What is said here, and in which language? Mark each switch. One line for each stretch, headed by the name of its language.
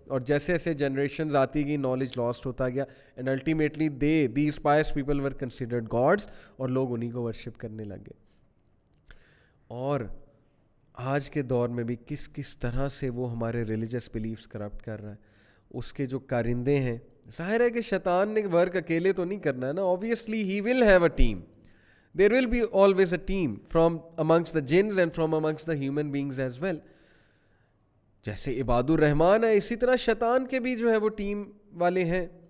Urdu: اور جیسے ایسے جنریشنز آتی گئی, نالج لاسٹ ہوتا گیا,
English: and ultimately these pious people were considered gods,
Urdu: اور لوگ انہی کو ورشپ کرنے لگ گئے. اور آج کے دور میں بھی کس طرح سے وہ ہمارے ریلیجس بلیفز کرپٹ کر رہا ہے. اس کے جو کارندے ہیں, ظاہر ہے کہ شیطان نے ورک اکیلے تو نہیں کرنا ہے نا,
English: obviously he will have a team. There will be always a team from amongst the jinns and from amongst the human beings as well.
Urdu: جیسے عباد الرحمن ہے, اسی طرح شیطان کے بھی جو ہے وہ ٹیم والے ہیں.